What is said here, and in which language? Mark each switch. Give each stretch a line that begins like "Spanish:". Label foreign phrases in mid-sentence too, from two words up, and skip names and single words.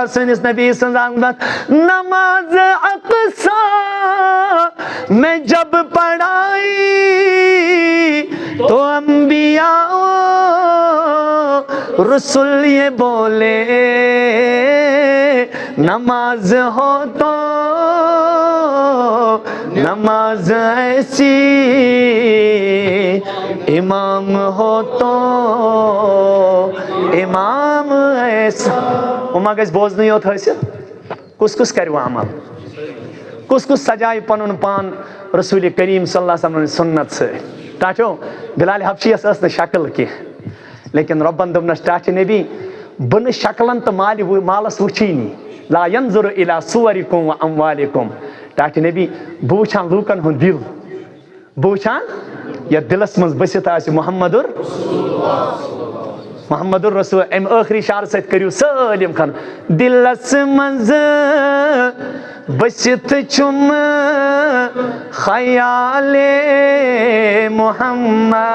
Urdu: سنس نبی صلی اللہ علیہ وسلم نماز اقصیٰ میں جب پڑھائی تو انبیاء رسول یہ بولے نماز ہو تو نماز ایسی امام ہو تو امام ایسا.
Kashmiri: وما گژھِ بوزنٕے یوت ٲسِتھ کُس کُس کرِ وۄنۍ عمل کُس کُس سجایہِ پنُن پان رسول کریم صلی اللہ علیہ وسلم سنت سۭتۍ. ٹاٹھیو بلال حبشیَس ٲس نہٕ شکل کینٛہہ لیکن رۄبن دوٚپنس ٹاٹھہِ نبی بہٕ نہٕ شکلن تہٕ مالس وٕچھٲنی
Arabic: لا ينظر الى صوركم واموالكم.
Kashmiri: ٹاٹھہِ نبی بہٕ وٕچھان لوٗکن ہُنٛد دل بہٕ وٕچھان یتھ دلس منٛز بٔسِتھ آسہِ محمد الرسول. امہِ ٲخری شعر سۭتۍ کٔرِو سٲلِم کھن دلس منٛز بٔسِتھ چھُم خیال محمد.